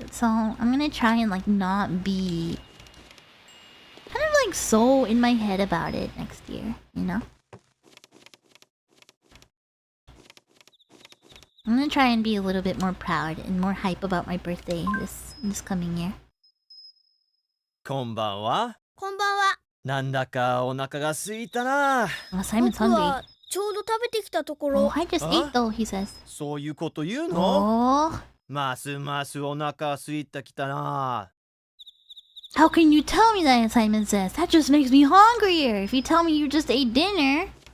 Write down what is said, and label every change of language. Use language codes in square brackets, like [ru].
[en] So, I'm gonna try and, like, not be... kind of, like, so in my head about it next year, you know? I'm gonna try and be a little bit more proud and more hype about my birthday this coming year. [ja] こんばんは。こんばんは。なんだかお腹が空いたな。 [en] Simon's [ja] 僕 [en] hungry. [ja] はちょうど食べてきたところ。 [en] Oh, I just ate though, he says. [ja] そういうこと言うの？ [en] Oh. [ja] ますますお腹空いてきたな。 [en] How can you tell me that, Simon says? That just makes me hungrier. If you tell me you just ate dinner.